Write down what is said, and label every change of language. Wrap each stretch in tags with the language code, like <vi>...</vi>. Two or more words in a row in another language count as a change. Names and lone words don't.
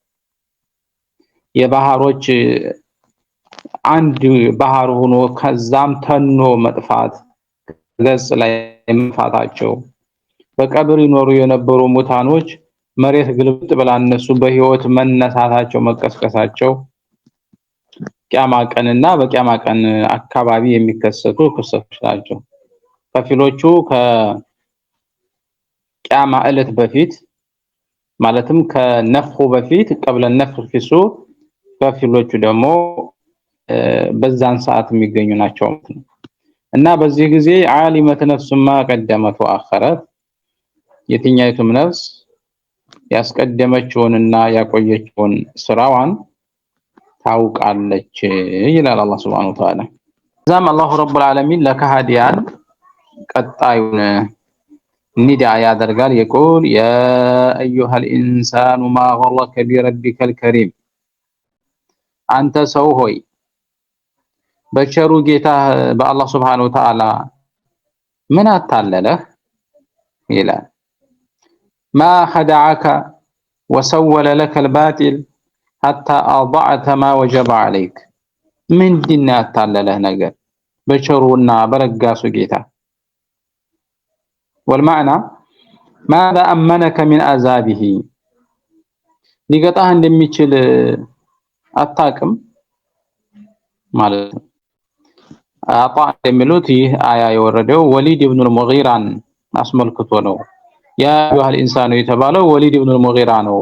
<am>የባህሮች አንድ ባህር ሆኖ ከዛም ተኖ መጥፋት ገጽ ላይ መጥፋታቸው፣ በቀብር ይኖሩ የነበሩ ሙታኖች መሬት ግልብጥ ብላ እነሱ በህይወት መነሳታቸው መቀስቀሳቸው ቂያማ ቀንና በቂያማ ቀን አካባቢ የሚከሰቱ ክስተቶች ናቸው። ከፊሎቹ ከቂያማ ዕለት በፊት ማለትም ከነፍኹ በፊት</am> <ar>قبل النفخ في الصور</ar> <am>ከፊሎቹ ደግሞ በዛን ሰዓት የሚገኙ ናቸው እና በዚህ ጊዜ ዓሊመት ነፍስ</am> <ar>ما قدمت وأخرت</ar> <am>የትኛይቱም ነፍስ ያስቀደመችውንና ያቆየችውን ስራዋን ታውቃለች ይላል አላህ</am> <ar>سبحانه وتعالى።</ar> <am>ዛም</am> <ar>الله رب العالمين</ar> <am>ለከሃዲያን ቀጣዩን ኒዳ ያደርጋል።</am> <ar>يقول يا أيها الإنسان ما غرك بربك الكريم</ar> <am>አንተ ሰው ሆይ በቸሩ ጌታ በአላህ</am> <ar>سبحانه وتعالى</ar> <am>ምን አታለለህ ይላል።</am> <ar>ما خدعك وسول لك الباطل حتى أضعت ما وجب عليك</ar> <am>ምንድን ያታለለህ ነገር በቸሩና በረጋሱ ጌታ</am> <ar>والمعنى ماذا أمنك من عذابه</ar> <am>ሊገጣህ እንደሚችል አታቅም ማለት ነው። አጣ የሚሉት ይህ አያ የወረደው ወሊድ ኢብኑ አልሙጊራን አስመልክቶ ነው።</am> <ar>يا أيها الإنسان</ar> <am>የተባለው ወሊድ</am>